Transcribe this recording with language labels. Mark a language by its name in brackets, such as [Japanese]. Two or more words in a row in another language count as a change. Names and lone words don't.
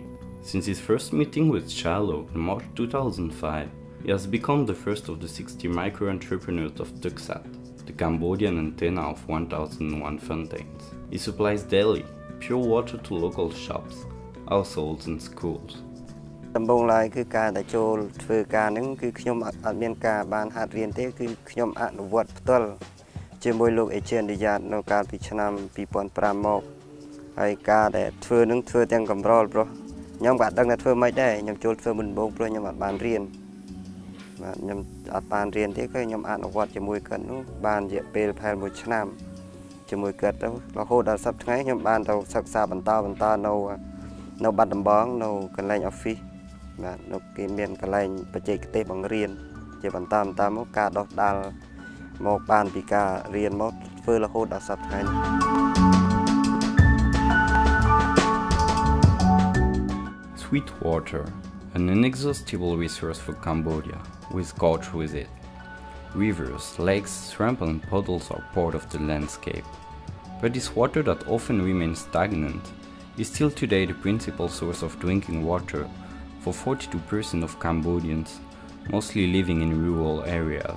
[English] Since his first meeting with Chalo in March 2005, he has become the first of the 60 micro-entrepreneurs of Tuksat, the Cambodian antenna of 1001 fontaines. He supplies daily pure water to local shops, households and schools. [Khmer] ដំបូងឡើយគឺការដែលចូលធ្វើការហ្នឹងគឺខ្ញុំអត់មានការបានហាត់រៀនទេគឺខ្ញុំអនុវត្តផ្ទាល់ជាមួយលោកអេជេនឌីយ៉ាតនៅ កាលពីឆ្នាំ2005មកហើយការដែលធ្វើនឹងធ្វើទាំងកំរលព្រោះខ្ញុំក៏អត់ដឹងថាធ្វើម៉េចដែរខ្ញុំចូលធ្វើមុនដំបូង ព្រោះខ្ញុំអត់បានរៀនបាទខ្ញុំអត់បានរៀនទេគឺខ្ញុំអនុវត្តជាមួយគាត់នោះបានរយៈពេលប្រហែល1ឆ្នាំជាមួយគាត់ទៅរហូតដល់សប្តាហ៍ថ្ងៃខ្ញុំបានទៅសិក្សាបន្តនៅបាត់ដំបងនៅកន្លែង office បាទនៅគេមានកន្លែងបច្ចេកទេសបង្រៀនជាបន្តមកការដោះដាល់មកបានពីការរៀនមកធ្វើរហូតដល់សប្តាហ៍ថ្ងៃនេះ [English] Sweet water, an inexhaustible resource for Cambodia, we scorch with it. Rivers, lakes, swamps and puddles are part of the landscape. But this water that often remains stagnant is still today the principal source of drinking water for 42% of Cambodians, mostly living in rural areas.